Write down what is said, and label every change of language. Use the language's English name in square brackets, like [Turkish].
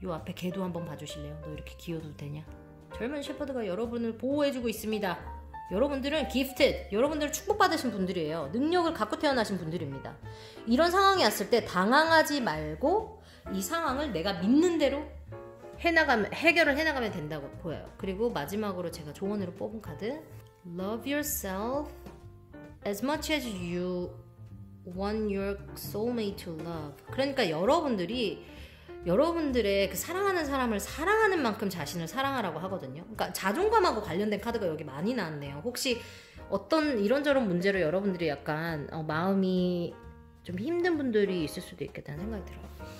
[Korean] 요 앞에 걔도 한번 봐주실래요? 너 이렇게 귀여워도 되냐? 젊은 셰퍼드가 여러분을 보호해주고 있습니다. 여러분들은 gifted, 여러분들은 축복받으신 분들이에요. 능력을 갖고 태어나신 분들입니다. 이런 상황이 왔을 때 당황하지 말고 이 상황을 내가 믿는 대로 해결을 해나가면 된다고 보여요. 그리고 마지막으로 제가 조언으로 뽑은 카드, [English] Love yourself as much as you want your soulmate to love. [Korean] 그러니까 여러분들의 그 사랑하는 사람을 사랑하는 만큼 자신을 사랑하라고 하거든요. 그러니까 자존감하고 관련된 카드가 여기 많이 나왔네요. 혹시 어떤 이런저런 문제로 여러분들이 약간 마음이 좀 힘든 분들이 있을 수도 있겠다는 생각이 들어요.